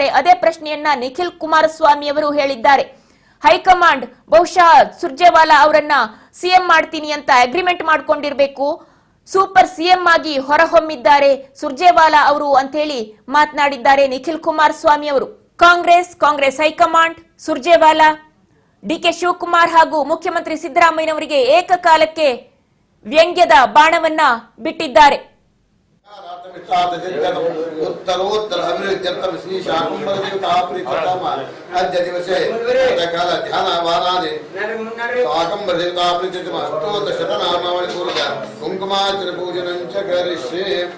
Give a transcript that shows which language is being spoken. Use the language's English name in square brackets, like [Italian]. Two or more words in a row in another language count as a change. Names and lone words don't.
[Kannada] ಅದೇ ಪ್ರಶ್ನೆಯನ್ನ ನಿಖಿಲ್ ಕುಮಾರಸ್ವಾಮಿ ಅವರು ಹೇಳಿದ್ದಾರೆ. ಹೈಕಮಾಂಡ್ ಬಹುಶಃ ಸುರ್ಜೇವಾಲಾ ಅವರನ್ನ ಸಿಎಂ ಮಾಡ್ತೀನಿ ಅಂತ ಅಗ್ರಿಮೆಂಟ್ ಮಾಡ್ಕೊಂಡಿರ್ಬೇಕು, [English] super CM [Kannada] ಆಗಿ ಹೊರಹೊಮ್ಮಿದ್ದಾರೆ ಸುರ್ಜೇವಾಲಾ ಅವರು ಅಂತ ಹೇಳಿ ಮಾತನಾಡಿದ್ದಾರೆ ನಿಖಿಲ್ ಕುಮಾರಸ್ವಾಮಿ ಅವರು. ಕಾಂಗ್ರೆಸ್ ಹೈಕಮಾಂಡ್ ಸುರ್ಜೇವಾಲಾ, ಡಿಕೆ ಶಿವಕುಮಾರ್ ಹಾಗೂ ಮುಖ್ಯಮಂತ್ರಿ ಸಿದ್ದರಾಮಯ್ಯನವರಿಗೆ ಏಕಕಾಲಕ್ಕೆ ವ್ಯಂಗ್ಯದ ಬಾಣವನ್ನ ಬಿಟ್ಟಿದ್ದಾರೆ. [Sanskrit] उत्तरोत्तर अभिवृद्ध्यर्थं श्री शाकुंभरदेवता प्रीत्यर्थम अद्य दिवसे काल ध्यानावारादि शाकुंभरदेवता प्रीत्यर्थम अष्टोत्तर शतनामावळि पूर्वक कुंकुमार्चन पूजनं च करिष्ये.